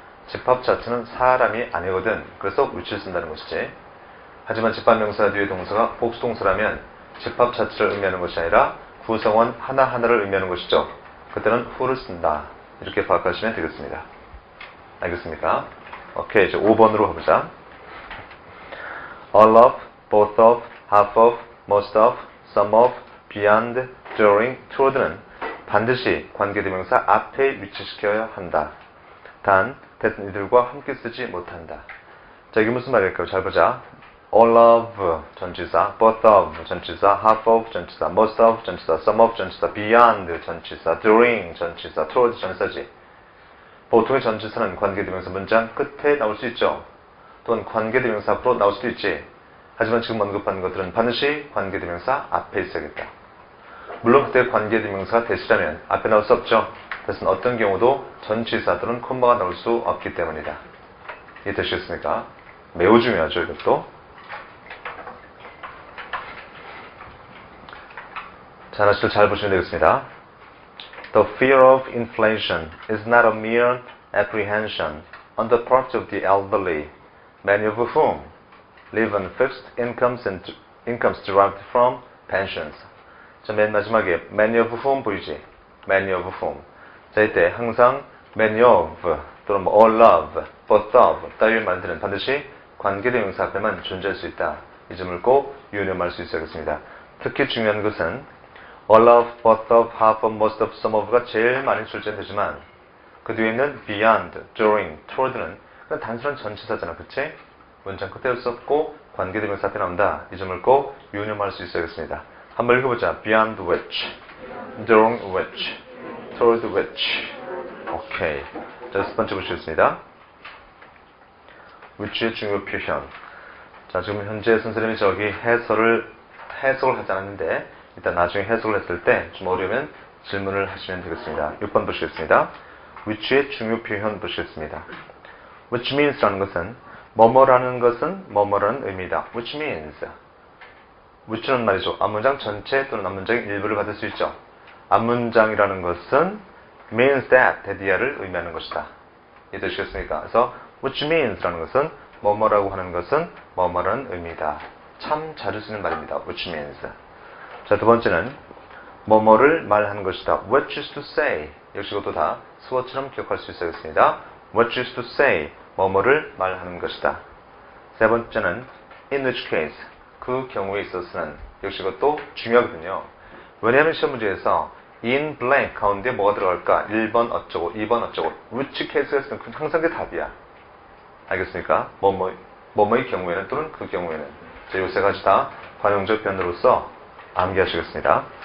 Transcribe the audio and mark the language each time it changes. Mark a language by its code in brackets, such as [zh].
[ko] 집합 자체는 사람이 아니거든. 그래서 which를 쓴다는 것이지. 하지만 집합명사 뒤에 동사가 복수동사라면 집합 자체를 의미하는 것이 아니라 구성원 하나하나를 의미하는 것이죠. 그때는 who를 쓴다. 이렇게 파악하시면 되겠습니다. 알겠습니까? 오케이, 이제 5번으로 가보자. [en] all of, both of, half of, most of, some of, beyond, during, towards는 [ko] 반드시 관계대명사 앞에 위치시켜야 한다. 단, that은 이들과 함께 쓰지 못한다. 자, 이게 무슨 말일까요? 잘 보자. [en] all of 전치사, both of 전치사, half of 전치사, most of 전치사, some of 전치사, beyond 전치사, during 전치사, towards 전치사지. [ko] 보통의 전치사는 관계대명사 문장 끝에 나올 수 있죠. 또는 관계대명사 앞으로 나올 수도 있지. 하지만 지금 언급하는 것들은 반드시 관계대명사 앞에 있어야겠다. 물론 그때 관계대명사가 대시라면 앞에 나올 수 없죠. 그래서 어떤 경우도 전치사 또는 콤마가 나올 수 없기 때문이다. 이해되시겠습니까? 매우 중요하죠, 이것도. 자, 하나씩 잘 보시면 되겠습니다. [en] The fear of inflation is not a mere apprehension on the part of the elderly, many of whom live on fixed incomes and incomes derived from pensions. [ko] 자, 맨 마지막에 [en] many of whom [ko] 보이지? [en] many of whom. [ko] 자, 이때 항상 [en] many of [ko] 또는 [en] all of, both of [ko] 따위의 말들은 반드시 관계대명사 앞에만 존재할 수 있다. 이 점을 꼭 유념할 수 있어야겠습니다. 특히 중요한 것은 [en] all of, both of, half of, most of, some of [ko] 가 제일 많이 출제되지만 그 뒤에 있는 [en] beyond, during, toward [ko] 는 그냥 단순한 전치사잖아. 그치? 문장 끝에 할 수 없고 관계대명사 앞에 나온다. 이 점을 꼭 유념할 수 있어야겠습니다. 한번 읽어보자. [en] beyond which, during which, toward which. 오케이. [ko] 자, 첫 번째 보시겠습니다. which의 중요 표현. 자, 지금 현재 선생님이 저기 해석을 하지 않았는데 일단 나중에 해석을 했을 때 좀 어려우면 질문을 하시면 되겠습니다. 6번 보시겠습니다. which의 중요 표현 보시겠습니다. [en] which means [ko] 라는 것은 뭐뭐라는 것은 뭐뭐라는 의미다. [en] which means. [ko] which는 말이죠. 앞문장 전체 또는 앞문장의 일부를 받을 수 있죠. 앞문장이라는 것은 [en] means that, [ko] 대디아를 의미하는 것이다. 이해되시겠습니까? 그래서 which means라는 것은 뭐뭐라고 하는 것은 뭐뭐라는 의미다. 참 자주 쓰는 말입니다. [en] which means. [ko] 자, 두 번째는 뭐뭐를 말하는 것이다. [en] what is to say. [ko] 역시 이것도 다 수어처럼 기억할 수 있어야겠습니다. [en] what is to say. [ko] 뭐뭐를 말하는 것이다. 세 번째는 [en] in which case. [ko] 그 경우에 있어서는. 역시 이것도 중요하거든요. 왜냐하면 시험 문제에서 [en] in blank [ko] 가운데 뭐가 들어갈까? 1번 어쩌고, 2번 어쩌고. [en] which case [ko] 가 있으면 항상 그게 답이야. 알겠습니까? 뭐뭐의 경우에는 또는 그 경우에는. 자, 요 세 가지 다 관용적 표현으로서 암기하시겠습니다.